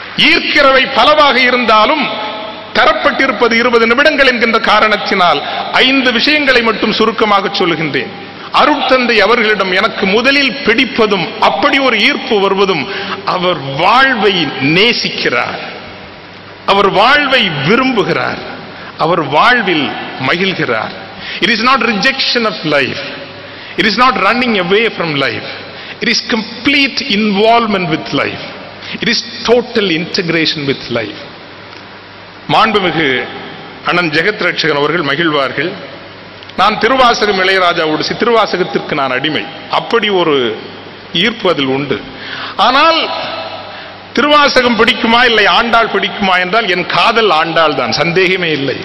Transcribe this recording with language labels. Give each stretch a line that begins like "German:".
Tamil: ஈர்க்கிறவை பலவாக இருந்தாலும் தரப்பட்டிருப்பது 20 நிமிடங்கள் என்கின்ற காரணத்தினால் 5 விஷயங்களை மட்டும் சுருக்கமாக சொல்லுகின்றேன். அருட்தந்தை அவர்களிடம் எனக்கு முதலில் பிடிப்பதும், அப்படி ஒரு ஈர்ப்பு வருவதும், அவர் வாழ்வை நேசிக்கிறார், அவர் வாழ்வை விரும்புகிறார், அவர் வாழ்வில் மகிழ்கிறார்.
English: It is not rejection of life, it is not running away from life, it is complete involvement with life, it is total integration with life.
Tamil: மாண்புமிகு அண்ணன் ஜெகத் ரட்சகன் அவர்கள் மகிழ்வார்கள். நான் திருவாசகம் இளையராஜாவோடு திருவாசகத்திற்கு நான் அடிமை, அப்படி ஒரு ஈர்ப்பு அதில் உண்டு. ஆனால் திருவாசகம் பிடிக்குமா இல்லை ஆண்டாள் பிடிக்குமா என்றால் என் காதல் ஆண்டாள் தான், சந்தேகமே இல்லை.